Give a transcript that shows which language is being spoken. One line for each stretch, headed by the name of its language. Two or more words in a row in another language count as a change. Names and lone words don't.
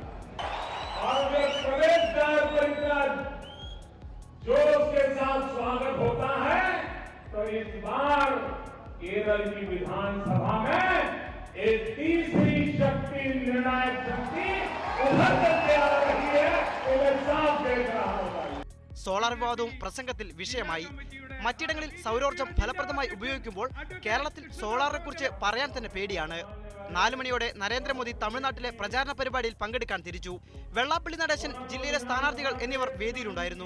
Hindi: और जब प्रदेश द्वार पर इतना जोश के साथ स्वागत होता है तो इस बार केरल की विधानसभा में एक तीसरी शक्ति, निर्णायक शक्ति उभर करके आ रही है, तो मैं साफ देख रहा हूं।
Malayalam: സോളാർ വിവാദവും പ്രസംഗത്തിൽ വിഷയമായി. മറ്റിടങ്ങളിൽ സൗരോർജ്ജം ഫലപ്രദമായി ഉപയോഗിക്കുമ്പോൾ കേരളത്തിൽ സോളാറിനെ കുറിച്ച് പറയാൻ തന്നെ പേടിയാണ്. 4 മണിയോടെ നരേന്ദ്രമോദി തമിഴ്നാട്ടിലെ പ്രചാരണ പരിപാടിയിൽ പങ്കെടുക്കാൻ തിരിച്ചു. വെള്ളാപ്പള്ളി നടേശൻ, ജില്ലയിലെ സ്ഥാനാർത്ഥികൾ എന്നിവർ വേദിയിലുണ്ടായിരുന്നു.